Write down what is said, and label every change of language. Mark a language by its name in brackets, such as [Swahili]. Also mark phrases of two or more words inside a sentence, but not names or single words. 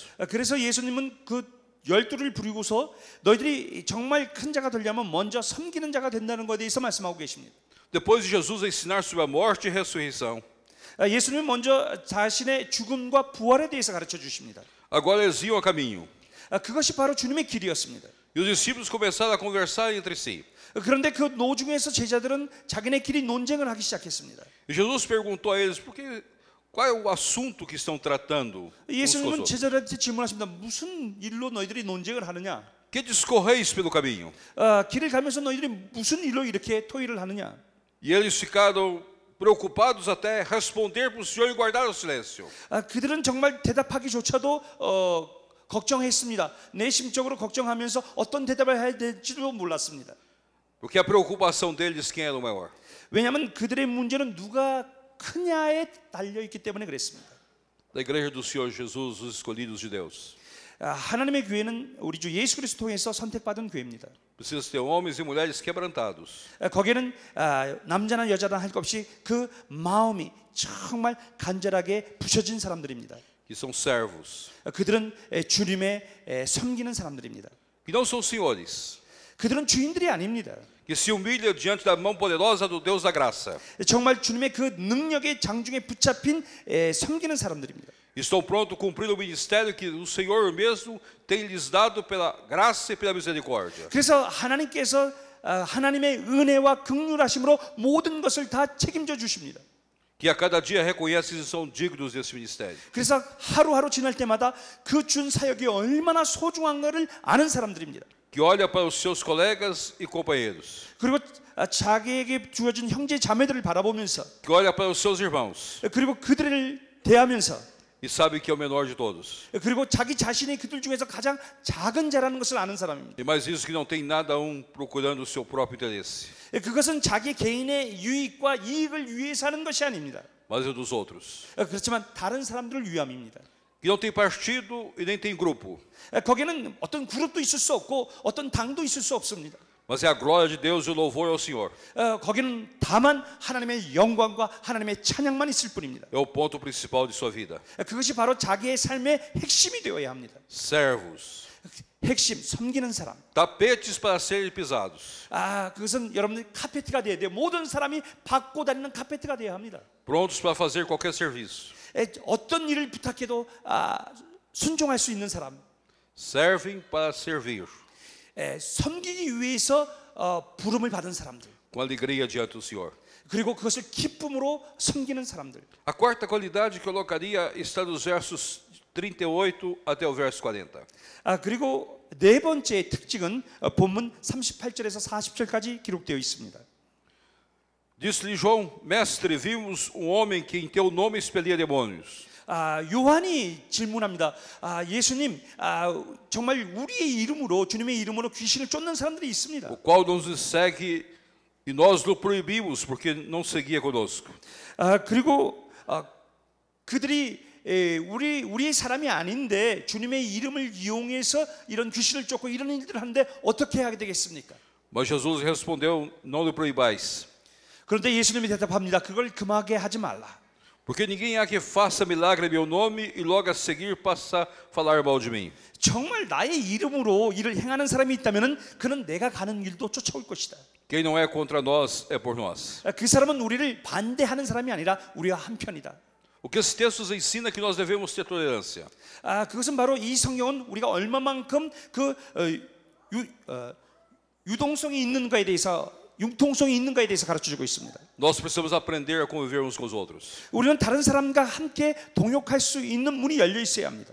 [Korean] 그래서 예수님은 그 12를 부르고서 너희들이 정말 큰 자가 되려면 먼저 섬기는 자가 된다는 것에 대해서 말씀하고 계십니다. [Portuguese] Depois de Jesus ensinar sobre a morte e ressurreição, [Korean] 예수님은 먼저 자신의 죽음과 부활에 대해서 가르쳐 주십니다. [Portuguese] agora eles iam a caminho. [Korean] 그것이 바로 주님의 길이었습니다. [Portuguese] E os discípulos começaram a conversar entre si. [Korean] 그런데 그 노중에서 제자들은 자기네끼리 논쟁을 하기 시작했습니다. [Portuguese] E Jesus perguntou a eles: qual é o assunto que estão tratando? Uns com os [Korean] 예수님은 [Portuguese] outros? [Korean] 제자들한테 질문하십니다. 무슨 일로 너희들이 논쟁을 하느냐? [Portuguese] Que discorreis pelo caminho? [Korean] 길을 가면서 너희들이 무슨 일로 이렇게 토의를 하느냐? [Portuguese] E eles ficaram preocupados até responder para o Senhor e guardar o silêncio. [Korean] 그들은 정말 대답하기조차도 걱정했습니다. 내심적으로 걱정하면서 어떤 대답을 해야 될지도 몰랐습니다. [Portuguese] Porque a preocupação deles quem era o maior. [Korean] 왜냐하면 그들의 문제는 누가 크냐에 달려 있기 때문에 그랬습니다. [Portuguese] Da igreja do Senhor Jesus, os escolhidos de Deus. [Korean] 하나님의 교회는 우리 주 예수 그리스도 통해서 선택받은 교회입니다. [Portuguese] Precisa ter homens e mulheres quebrantados. [Korean] 거기에는 남자나 여자나 할 것 없이 그 마음이 정말 간절하게 부셔진 사람들입니다. [Portuguese] Que são servos. [Korean] 그들은 주님의 섬기는 사람들입니다. [Portuguese] Que não são senhores. [Korean] 그들은 주인들이 아닙니다. [Portuguese] Que se humilham diante da mão poderosa do Deus da graça. [Korean] 정말 주님의 그 능력의 장중에 붙잡힌 섬기는 사람들입니다. [Portuguese] E Estão prontos a cumprir o ministério que o Senhor mesmo tem lhes dado pela graça e pela misericórdia. [Korean] 그래서 하나님께서 하나님의 은혜와 긍휼하심으로 모든 것을 다 책임져 주십니다. [Portuguese] Que a cada dia reconhecem que são dignos desse ministério. [Korean] 그래서 하루하루 지날 때마다 그 준 사역이 얼마나 소중한가를 아는 사람들입니다. [Portuguese] Que olha para os seus colegas e companheiros. [Korean] 그리고 자기에게 주어진 형제 자매들을 바라보면서 [Portuguese] Que olha para os seus irmãos [Korean] 그리고 그들을 대하면서 [Portuguese] e sabe que é o menor de todos. [Korean] 그리고 자기 자신이 그들 중에서 가장 작은 자라는 것을 아는 사람입니다. [Portuguese] E mais isso que não tem nada procurando o seu próprio interesse, [Korean] 그것은 자기 개인의 유익과 이익을 위해서 하는 것이 아닙니다. [Portuguese] mas é dos outros. [Korean] 그렇지만 다른 사람들을 위함입니다. [Portuguese] Que não tem partido e nem tem grupo, [Korean] 거기는 어떤 그룹도 있을 수 없고 어떤 당도 있을 수 없습니다. [Portuguese] mas é a glória de Deus e o louvor ao Senhor. [Korean] 거기는 다만 하나님의 영광과 하나님의 찬양만 있을 뿐입니다. [Portuguese] É o ponto principal de sua vida. [Korean] 그것이 바로 자기의 삶의 핵심이 되어야 합니다. [Portuguese] Servos, [Korean] 핵심, 섬기는 사람. [Portuguese] tapetes para serem pisados, [Korean] 그것은 여러분들 카페트가 되어야 돼요. 모든 사람이 밟고 다니는 카페트가 되어야 합니다. [Portuguese] prontos para fazer qualquer serviço. [Korean] 어떤 일을 부탁해도 순종할 수 있는 사람. [Portuguese] Servem para servir, [Korean] 섬기기 위해서 부름을 받은 사람들. [Portuguese] com alegria diante do Senhor. [Korean] 그리고 그것을 기쁨으로 섬기는 사람들. [Portuguese] A quarta qualidade que eu colocaria está dos versos 38 até o verso 40. [Korean] 그리고 네 번째 특징은 본문 38절에서 40절까지 기록되어 있습니다. [Portuguese] Disse-lhe João: Mestre, vimos um homem que em teu nome expelia demônios. [Korean] 요한이 질문합니다. 예수님, 정말 우리의 이름으로 주님의 이름으로 귀신을 쫓는 사람들이 있습니다. [Portuguese] O qual nos segue e nós o proibimos porque não seguia conosco. [Korean] 그리고 그들이 우리의 사람이 아닌데 주님의 이름을 이용해서 이런 귀신을 쫓고 이런 일들을 하는데 어떻게 하게 되겠습니까? [Portuguese] Mas Jesus respondeu: Não lhe proibais, [Korean] 그런데 예수님이 대답합니다. 그걸 금하게 하지 말라. [Portuguese] porque ninguém há que faça milagre em meu nome e logo a seguir passa a falar mal de mim. [Korean] 정말 나의 이름으로 일을 행하는 사람이 있다면은 그는 내가 가는 길도 쫓아올 것이다. [Portuguese] Quem não é contra nós é por nós. [Korean] 그 사람은 우리를 반대하는 사람이 아니라 우리와 한편이다. [Portuguese] O que esse texto nos ensina é que nós devemos ter tolerância. [Korean] 그것은 바로 이 성경은 우리가 얼마만큼 유동성이 있는가에 대해서 융통성이 있는가에 대해서 가르쳐주고 있습니다. [Portuguese] Nós precisamos aprender a conviver uns com os outros. [Korean] 우리는 다른 사람과 함께 동역할 수 있는 문이 열려 있어야 합니다.